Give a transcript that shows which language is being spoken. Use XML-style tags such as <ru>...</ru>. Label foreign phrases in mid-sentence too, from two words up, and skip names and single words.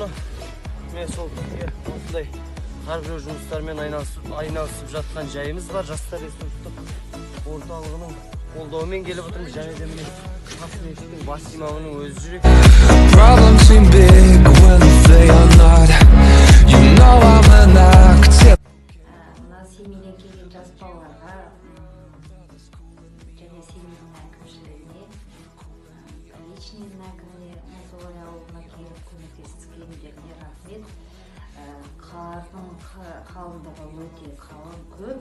<kk>Мен сол осындай қар күреу жұмыстарымен айналысып жатқан жайымыз бар. Жастар ресурстық орталығының қолдауымен келіп отырмыз. Және де міне Ақмешіттің бас имамының өзі жүрек.</kk> <en>Problems seem big when they are not. You know I'm an active.</en> <kk>Мына Семейден келген жас балаларға және Семейдің әкімшілігіне, личныйдың әкіміне, Мұздыбай ауылына келіп көмектескендеріне рахмет. Қардың қалыңдығы өте қалың көп.</kk>